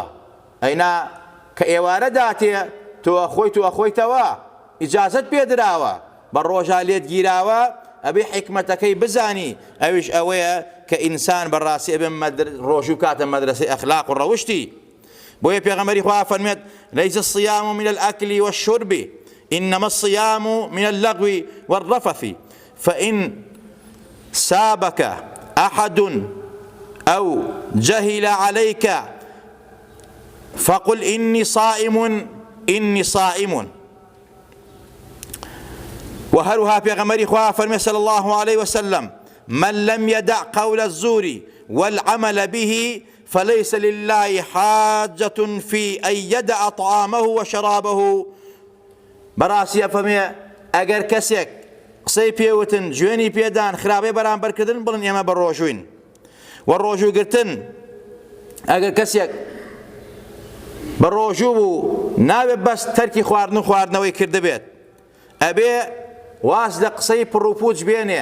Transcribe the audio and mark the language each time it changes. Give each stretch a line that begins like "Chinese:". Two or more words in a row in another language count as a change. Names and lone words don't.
Central Kurdish: ئەینا کە ئێوارە داتێ تۆ ئەخۆیتەوە ئیجازەت پێدراوە، بە ڕۆژا لێت گیراوە، ئەبێ حکمەتەکەی بزانی. ئەویش ئەوەیە کە ئینسان بەڕاستی ئەبێ ڕۆژوو کاتە مەدرسەی ئەخلاق و ڕەوشتی. بۆیە پێغەمبەری خوا فەرمێت
Arabic: لەیس الصيام من الأكل والشرب إنما الصيام من اللغو والرفث فإن سابك أحد أو جهل عليك فقل إني صائم.
Central Kurdish: وهروها پێغەمبەری خوا فەرمێ
Arabic: صلى الله عليه وسلم من لم يدع قول الزور والعمل به فليس لله حاجة في أن يدع طعامه وشرابه.
Central Kurdish: بەڕاستی ئەفەرمێ ئەگەر کەسێک قسەی پێوتن گوێنی پێدان خراپەی بەرامبەرکردن بڵن ئێمە بە ڕۆژووین. و ڕۆژووگرتن ئەگەر کەسێک بە ڕۆژوو بوو ناوێت بەس تەرکی خواردنەوەی کردبێت، ئەبێ واز لە قسەی پڕوپوچ بێنێ.